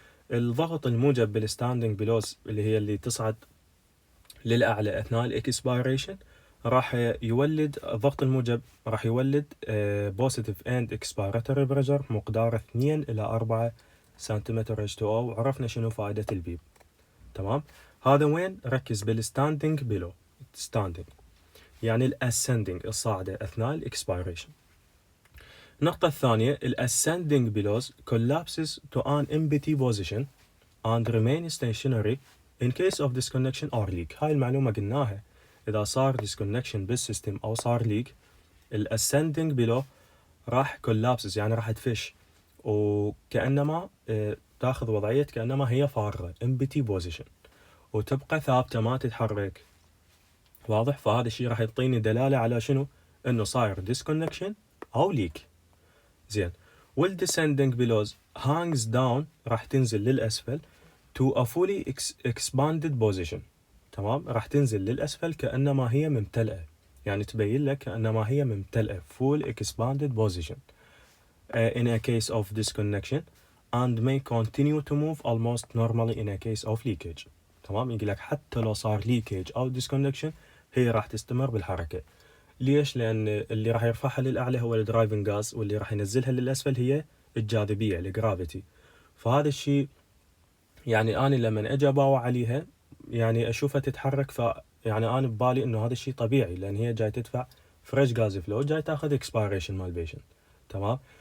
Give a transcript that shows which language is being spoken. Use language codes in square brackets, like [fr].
[ar] الضغط الموجب بالستاندينج بلوز اللي هي اللي تصعد للأعلى أثناء الإكسبيريشن راح يولد، الضغط الموجب راح يولد positive and expiratory pressure مقدار 2 إلى 4 سنتيمتر H2O، وعرفنا شنو فائدة البيب، تمام. هذا وين؟ ركز بالستاندينج بلو، ستاندينج يعني الاسندينج الصاعدة أثناء الإكسبيريشن. النقطة الثانية الاسندينج بلوز [en] collapses to an empty position and remain stationary in case of disconnection or leak. [ar] هاي المعلومة قلناها، إذا صار disconnection بالسيستم أو صار leak، الاسندينج بلو راح collapses يعني راح تفش، وكأنما تاخذ وضعية كأنما هي فارغة empty position، وتبقى ثابتة ما تتحرك، واضح؟ فهذا الشيء راح يعطيني دلالة على شنو؟ إنه صاير disconnection أو leak. [en] زين، والdescending billows hangs down [ar] راح تنزل للأسفل [en] to a fully expanded position، [ar] تمام، راح تنزل للأسفل كأنما هي ممتلئة، [en] يعني تبين لك كأنما هي ممتلئة full expanded position in a case of disconnection and may continue to move almost normally in a case of leakage، تمام. [ar] يقول لك حتى لو صار [en] leakage أو disconnection [ar] هي راح تستمر بالحركة. ليش؟ لأن اللي راح يرفعها للأعلى هو الدرايفنج غاز، واللي راح ينزلها للأسفل هي الجاذبية، الجرافيتي. فهذا الشيء يعني أنا لما أجي أباوع عليها يعني أشوفها تتحرك، يعني أنا ببالي إنه هذا الشيء طبيعي، لأن هي جاي تدفع فريش غاز فلو، جاي تاخذ اكسبيريشن مال بيشنت. تمام.